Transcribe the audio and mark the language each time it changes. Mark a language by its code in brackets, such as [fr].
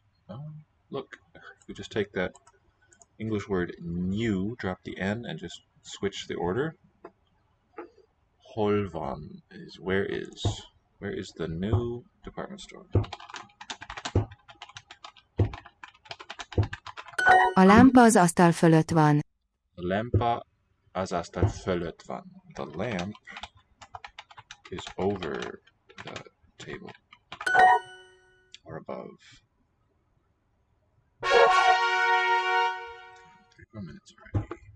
[en] Oh, look, if we just take that English word new, drop the N, and just switch the order. Hol van is where is. Where is the new department store? [hu] A lámpa az asztal fölött van. A lámpa az asztal fölött van. [en] The lamp is over the table. Or above. 34 minutes already.